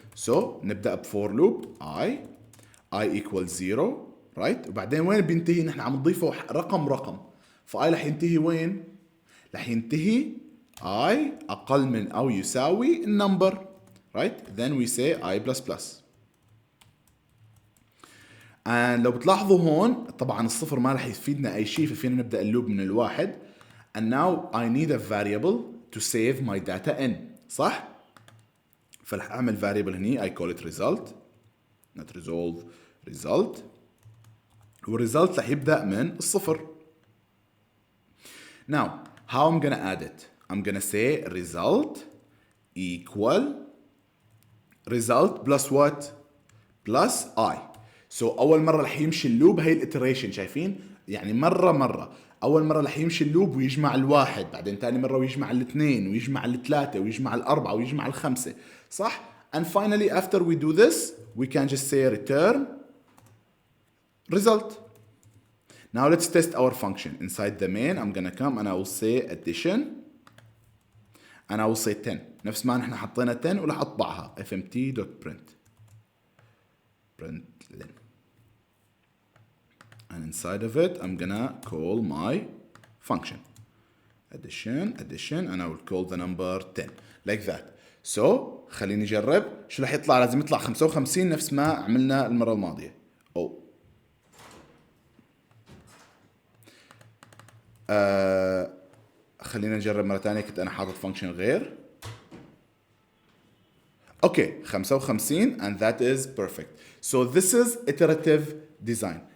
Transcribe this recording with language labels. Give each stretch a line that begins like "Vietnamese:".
English: So
Arabic: نبدأ بفور
English: loop I equals 0, right?
Arabic: وبعدين وين بينتهي؟ نحن عم نضيفه رقم فI رح ينتهي وين؟ رح ينتهي I أقل من أو يساوي النمبر,
English: right? Then we say I plus plus.
Arabic: and لو بتلاحظوا هون طبعا الصفر ما رح يفيدنا أي شيء ففينا نبدأ اللوب من الواحد.
English: and now I need a variable to save my data in.
Arabic: صح؟ فرح أعمل
English: variable
Arabic: هني
English: I call it result, not resolve, result.
Arabic: والresult رح يبدأ من الصفر.
English: now how I'm gonna add it? I'm gonna say result equal result plus what? plus I.
Arabic: So أول مرة رح يمشي اللوب هي الاتريشن شايفين؟ يعني مرة أول مرة رح يمشي اللوب ويجمع الواحد بعدين تاني مرة ويجمع الاثنين ويجمع الثلاثة ويجمع الأربعة ويجمع الخمسة صح؟
English: And finally after we do this we can just say return result. Now let's test our function. Inside the main I'm gonna come and I will say addition and I will say 10
Arabic: نفس ما نحن حطينا 10 ورح أطبعها
English: fmt.print println. And inside of it I'm gonna call my function addition and I will call the number 10 like that.
Arabic: So خليني نجرب شو رح يطلع. لازم يطلع 55 نفس ما عملنا المرة الماضية. خلينا نجرب مرة تانية. كنت أنا حاطط function غير.
English: Okay, 55 and that is perfect. So this is iterative design.